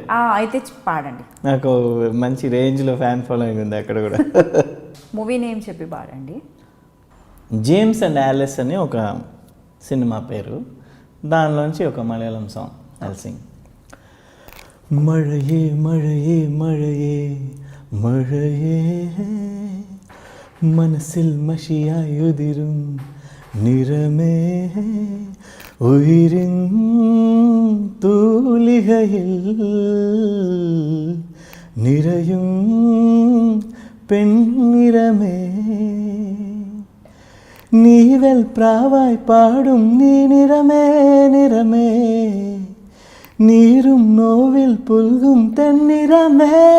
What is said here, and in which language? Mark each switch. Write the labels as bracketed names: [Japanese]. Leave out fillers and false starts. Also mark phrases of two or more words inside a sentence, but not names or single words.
[Telugu] అయితే పాడండి. నాకు మంచి రేంజ్లో [English] fan following [Telugu] ఉంది అక్కడ కూడా. [English] movie name [Telugu] చెప్పి పాడండి. జేమ్స్ అండ్ యాలిస్ అని ఒక సినిమా పేరు, దానిలోంచి ఒక మలయాళం [English] song sing. [Malayalam] మഴയേ മഴയേ മഴയേ മഴയേ മനസ്സിൽ മഷിയായുതിരും നിറമേ ഉയരും തൂലികയിൽ നിറയും പെൺനിറമേ നീവൽ പ്രാവായി പാടും നീ നിറമേ നിറമേ നീരും നോവിൽ പുൽകും തെന്നിറമേ